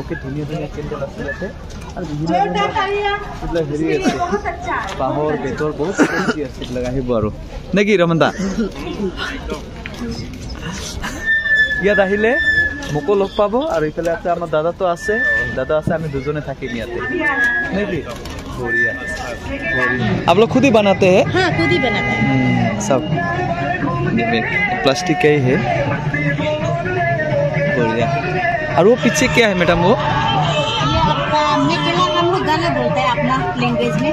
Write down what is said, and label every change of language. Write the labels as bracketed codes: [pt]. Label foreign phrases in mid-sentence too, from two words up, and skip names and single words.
[as] কি ধুনীয়া ধুনীয়া কেণ্ডেল আছে ইয়াতে আৰু বিভিন্ন এইবিলাক হেৰি আছে, বাঁহৰ বেতৰ বহুত আছে এইবিলাক। আহিব আৰু নে কি ৰমন দা? ইয়াত আহিলে মোকো লগ পাব আৰু ইফালে আছে আমাৰ দাদাটো আছে, আমি দুজনে থাকিম ইয়াতে নে কি? [hi] बढ़िया। आप लोग खुद ही बनाते हैं? हाँ, खुद ही बनाते हैं सब। प्लास्टिक का ही है। बढ़िया। और वो पीछे क्या है मैडम? वो ये आपका मेकेला, हम लोग गाना बोलते हैं अपना लैंग्वेज में।